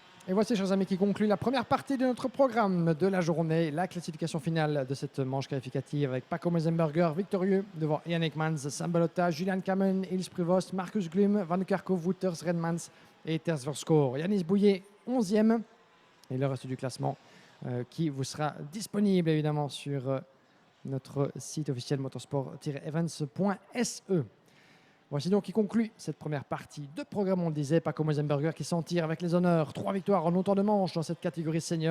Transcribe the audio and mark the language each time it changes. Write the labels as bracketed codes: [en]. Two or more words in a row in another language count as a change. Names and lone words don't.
[fr] Et voici, chers amis, qui conclut la première partie de notre programme de la journée. La classification finale de cette manche qualificative avec Paco Mesenberger victorieux devant Ian Ekmans, Sam Balota, Julian Kamen, Ilse Prevost, Marcus Glum, Van Kerkhove, Wouters, Redmans et Tersverskoor. Yanis Bouillet, 11e. Et le reste du classement qui vous sera disponible évidemment sur notre site officiel motorsport-events.se. Voici donc qui conclut cette première partie de programme. On le disait, Paco Mesenberger qui s'en tire avec les honneurs. 3 victoires en autant de manches dans cette catégorie senior.